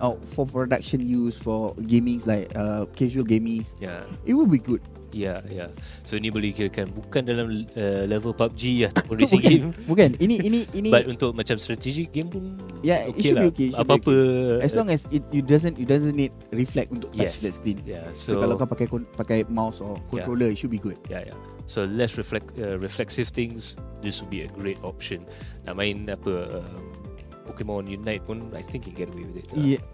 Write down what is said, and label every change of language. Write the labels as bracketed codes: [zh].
[en] For production use, for gaming like casual gaming, it will be good. [ms] So ini boleh kirakan bukan dalam level PUBG ataupun racing game. Bukan. Ini but untuk macam strategic game pun okay lah. Apa-apa [en] as long as it doesn't need reflect untuk touch that screen. So kalau kau pakai mouse or controller, it should be good. So less reflexive things, this would be a great option. [ms] Nak main [en] Pokemon Unite pun, I think you can get away with it.